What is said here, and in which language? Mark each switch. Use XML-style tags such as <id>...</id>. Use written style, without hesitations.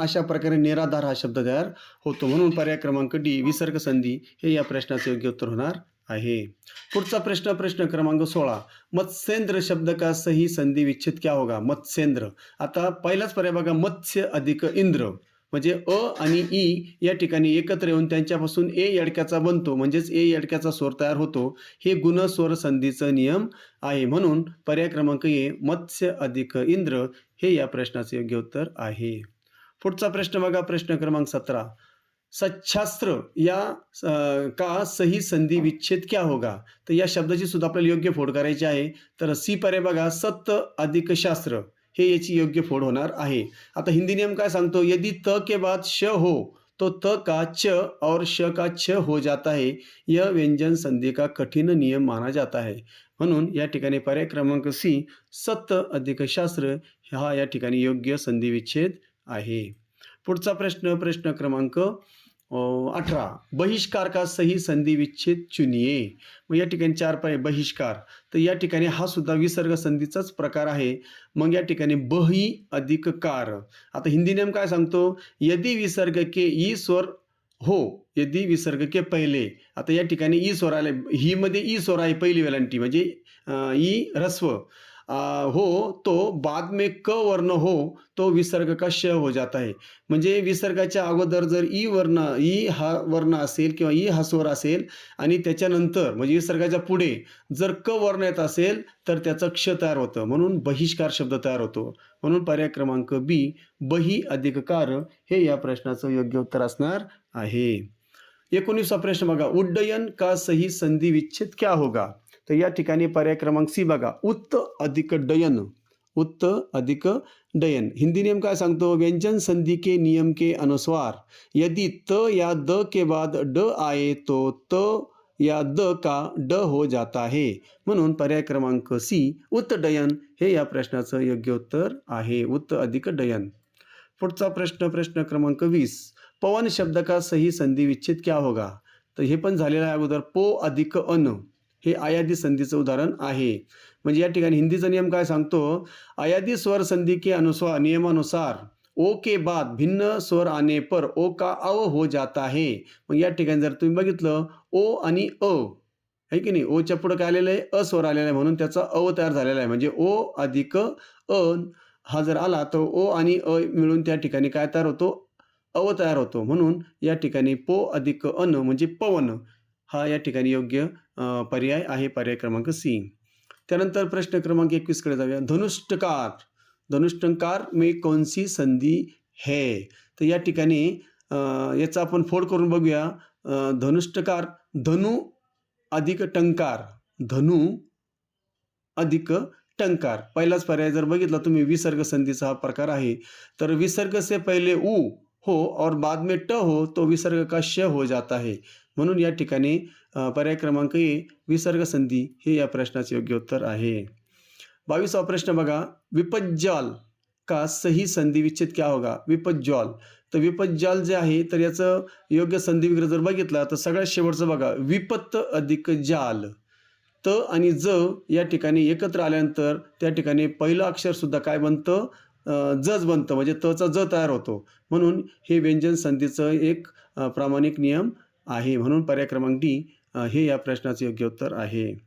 <mr>अशा प्रकारे निराधार हा शब्द तयार होतो. म्हणून पर्याय क्रमांक डी विसर्ग संधी हे या प्रश्नाचे योग्य उत्तर होणार आहे. पुढचा प्रश्न क्रमांक 16.</mr> <hi>मत्स्येंद्र शब्द का सही संधी विच्छेद क्या होगा? मत्स्येंद्र.</hi> <mr>आता पहिलाच पर्याय बघा, मत्स्य अधिक इंद्र म्हणजे अ आणि ई या ठिकाणी एकत्र येऊन त्यांच्यापासून ए यडक्याचा बनतो, म्हणजेच ए यडक्याचा स्वर तयार होतो. हे गुण स्वर संधीचा नियम आहे. म्हणून पर्याय क्रमांक ए मत्स्य अधिक इंद्र हे या प्रश्नाचे योग्य उत्तर आहे. पुढचा प्रश्न बघा, प्रश्न क्रमांक 17.</mr> <hi>सच्छास्त्र या का सही संधी विच्छेद क्या होगा?</hi> <mr>तर या शब्दाची सुद्धा आपल्याला योग्य फोड करायची आहे. तर सी पर्याय बघा, सत अधिक शास्त्र हे याची योग्य फोड होणार आहे. आता हिंदी नियम काय सांगतो?</mr> <hi>यदि त के बाद श हो तो त का च और श का छ हो जाता है. यह व्यंजन संधि का कठिन नियम माना जाता है.</hi> <mr>म्हणून या ठिकाणी पर्याय क्रमांक सी सत अधिक शास्त्र हा या ठिकाणी योग्य संधी विच्छेद आहे. पुढचा प्रश्न क्रमांक 18.</mr> <hi>बहिष्कार का सही संधी विच्छेद चुनिये.</hi> <mr>मग या ठिकाणी 4 पर्याय. बहिष्कार तर या ठिकाणी हा सुद्धा विसर्ग संधीचाच प्रकार आहे. मग या ठिकाणी बही अधिक कार. आता हिंदी नियम काय सांगतो?</mr> <hi>यदि विसर्ग के ई स्वर हो यदि विसर्ग के पहिले.</hi> <mr>आता या ठिकाणी ई स्वर आले, ही मध्ये ई स्वर आहे पहिली वेलांटी म्हणजे ई ह्रस्व</mr> <hi>हो तो बाद में क वर्ण हो तो विसर्ग का श हो जाता है.</hi> <mr>म्हणजे विसर्गाच्या अगोदर जर ई हा वर्ण असेल किंवा ई हा स्वर असेल आणि त्याच्यानंतर म्हणजे विसर्गाच्या पुढे जर क वर्ण येत असेल तर त्याचं क्ष तयार होतं. म्हणून बहिष्कार शब्द तयार होतो. म्हणून पर्याय क्रमांक बी बही अधिक कार हे या प्रश्नाचं योग्य उत्तर असणार आहे. 19वा प्रश्न बघा,</mr> <hi>उड्डयन का सही संधी विच्छेद क्या होगा?</hi> <mr>तर या ठिकाणी पर्याय क्रमांक सी बघा, उत्त अधिक डयन. उत्त अधिक डयन. हिंदी नियम काय सांगतो?</mr> <hi>व्यंजन संधि के नियम के अनुसार यदि त या द के बाद ड आए तो त या द का ड हो जाता है.</hi> <mr>म्हणून पर्याय क्रमांक सी उत्त डयन हे या प्रश्नाचं योग्य उत्तर आहे. उत्त अधिक डयन. पुढचा प्रश्न क्रमांक 20.</mr> <hi>पवन शब्द का सही संधी विच्छेद क्या होगा?</hi> <mr>तर हे पण झालेलं आहे अगोदर. पो अधिक अन हे आयादी संधीचं उदाहरण आहे. म्हणजे या ठिकाणी हिंदीचा नियम काय सांगतो?</mr> <hi>आयादी स्वर संधि के अनुसार नियमानुसार ओ के बाद भिन्न स्वर आने पर ओ का अव हो जाता है.</hi> <mr>मग या ठिकाणी जर तुम्ही बघितलं ओ आणि अ आहे की नाही, ओच्या पुढे काय आलेलं आहे? अ स्वर आलेला आहे म्हणून त्याचा अव तयार झालेला आहे. म्हणजे ओ अधिक अ हा जर आला तर ओ आणि अ मिळून त्या ठिकाणी काय तयार होतो? अव तयार होतो. म्हणून या ठिकाणी पो अधिक अन म्हणजे पवन हा या ठिकाणी योग्य पर्याय आहे. पर्याय क्रमांक सी. त्यानंतर प्रश्न क्रमांक 21 कडे जाऊया. धनुष्टकार.</mr> <hi>धनुष्टंकार में कौन सी संधी है?</hi> <mr>तर या ठिकाणी याचा आपण फोड करून बघूया. धनुष्टकार धनु अधिक टंकार. धनु अधिक टंकार. पहिलाच पर्याय जर बघितला तुम्ही विसर्ग संधीचा हा प्रकार आहे.</mr> <hi>तर विसर्ग से पहले उ हो और बाद में ट हो तो विसर्ग का श हो जाता है.</hi> <mr>म्हणून या ठिकाणी पर्याय क्रमांक ए विसर्ग संधी हे या प्रश्नाचे योग्य उत्तर आहे. 22वा प्रश्न बघा,</mr> <hi>विपज्जाल का सही संधी विच्छेद क्या होगा?</hi> <mr>विपज्जाल. तर विपज्जाल जे आहे तर याचं योग्य संधी विग्रह जर बघितला तर सगळ्यात शेवटचं बघा, विपत्त अधिक जाल. त आणि ज या ठिकाणी एकत्र आल्यानंतर त्या ठिकाणी पहिलं अक्षर सुद्धा काय बनतं? जज बनतं म्हणजे तचा ज तयार होतो. म्हणून हे व्यंजन संधीचं एक प्रामाणिक नियम आहे. म्हणून पर्याय क्रमांक डी हे या प्रश्नाचे योग्य उत्तर आहे.</mr>